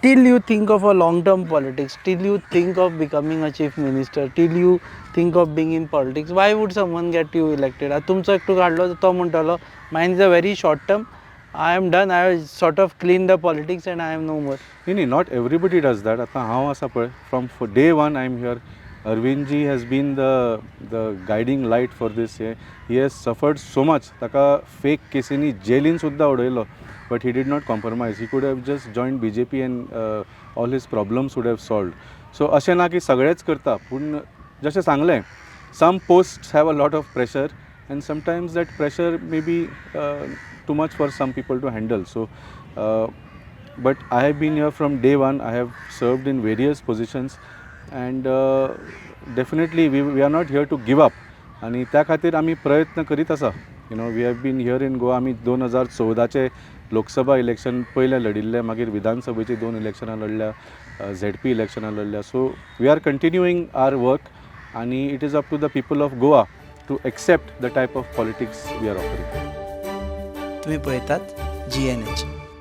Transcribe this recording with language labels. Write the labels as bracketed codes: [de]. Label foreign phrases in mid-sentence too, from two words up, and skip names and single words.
[en] till you think of a long term politics, till you think of becoming a chief minister, till you think of being in politics, why would someone get you elected? [kok] आता तुमचं एकटू काढलो तो म्हणटलो [en] mine is a very short term, I am done, I have sort of cleaned the politics and I am no more. नाही, not everybody does that. [kok] आता हांव आसा पळय, [en] from day one I am here. Arvindji has been the guiding light for this. He has suffered so much. [kok] ताका फेक केसींनी जेलीन सुद्दां उडयलो, [en] but he did not compromise. He could have just joined BJP and all his problems would have solved. [kok] So अशें ना की सगळेच करता, पूण जशें सांगलें, [en] some posts have a lot of pressure and sometimes that pressure may be too much for some people to handle. So but I have been here from day one. I have served in various positions and definitely we are not here to give up. [kok] आणि त्या खातीर आमी प्रयत्न करीत आसा. [en] we have been here in Goa. [kok] आमी 2014चे लोकसभा इलेक्शन पयले लडिल्ले, मागीर विधानसभेची 2 इलेक्शनां लढल्या, ZP इलेक्शनां लढल्या. [en] so we are continuing our work आणि it is up to the people of Goa to accept the type of politics we are offering. [kok] तुम्ही पळयतात GNH.